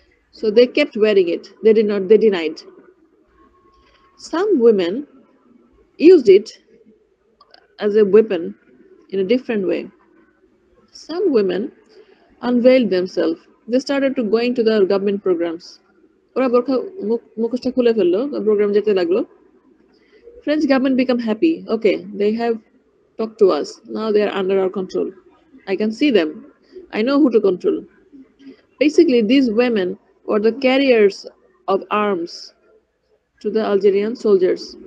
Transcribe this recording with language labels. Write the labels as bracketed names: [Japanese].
[English] So they kept wearing it. They denied. Some women used it as a weapon in a different way. Some women unveiled themselves. They started to going to the government programs. [Bangla] ওরা বোরখা মুখোশটা খুলে ফেললো, programme যেতে লাগলো। [English] French government become happy. Okay, they have talked to us. Now they are under our control. I can see them. I know who to control. Basically, these women were the carriers of arms to the Algerian soldiers.